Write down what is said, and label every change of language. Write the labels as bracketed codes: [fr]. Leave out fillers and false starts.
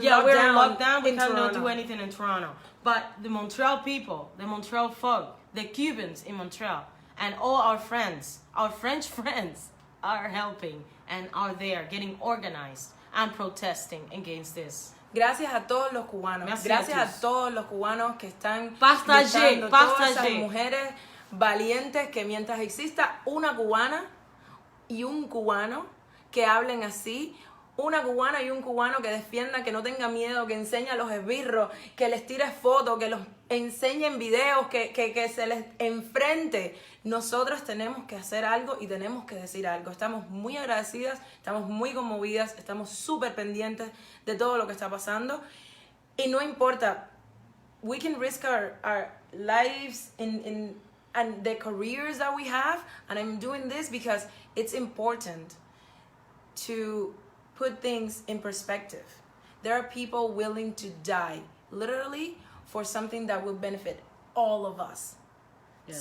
[en] lockdown. We Toronto. cannot do anything in Toronto. But the Montreal people, the Montreal folk, the Cubans in Montreal, and all our friends, our French friends, are helping and are there getting organized and protesting against this. [es] Gracias a todos los cubanos. Gracias a todos los cubanos que están luchando, todas esas mujeres valientes, que mientras exista una cubana y un cubano que hablen así, una cubana y un cubano que defienda, que no tenga miedo, que enseñe a los esbirros, que les tire fotos, que los enseñe en videos, que se les enfrente. Nosotros tenemos que hacer algo y tenemos que decir algo. Estamos muy agradecidas, estamos muy conmovidas, estamos súper pendientes de todo lo que está pasando. Y no importa, [en] we can risk our lives and the careers that we have. And I'm doing this because it's important to put things in perspective. There are people willing to die, literally, for something that will benefit all of us. Yes.